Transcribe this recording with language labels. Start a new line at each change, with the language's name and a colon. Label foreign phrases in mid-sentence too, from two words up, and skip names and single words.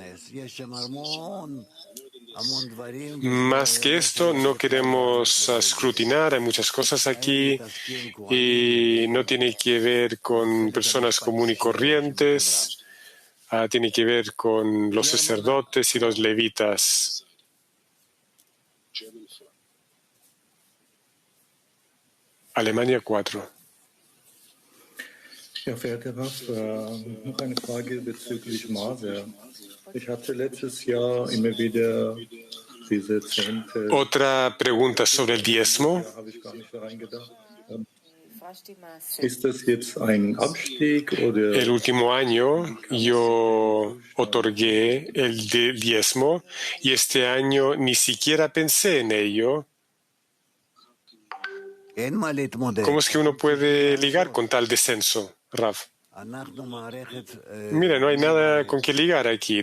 Spanish: Más que esto, no queremos escrutinar, hay muchas cosas aquí y no tiene que ver con personas comunes y corrientes, tiene que ver con los sacerdotes y los levitas. Alemania 4.
German: Ja, verehrter Rav, noch eine Frage bezüglich Maser. Ich hatte letztes Jahr immer wieder diese Zehnte.
Spanish: Otra pregunta sobre el diezmo.
German: Da habe ich gar nicht reingedacht. ¿Es das jetzt ein Abstieg oder?
Spanish: El último año yo otorgué el diezmo y este año ni siquiera pensé en ello. ¿Cómo es que uno puede ligar con tal descenso, Rav? Mira, no hay nada con que ligar aquí.